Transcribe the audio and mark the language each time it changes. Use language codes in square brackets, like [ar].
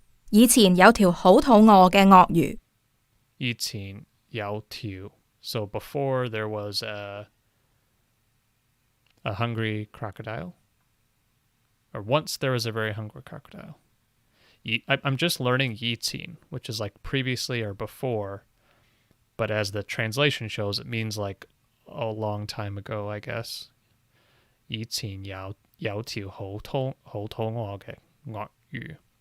[yue] 以前有條好肚餓嘅鱷魚，以前有條. [en] So before there was a hungry crocodile. Or once there was a very hungry crocodile. I'm just learning 以前, which is like previously or before. But as the translation shows, it means like a long time ago, I guess. [yue] 以前有條好肚餓嘅鱷魚.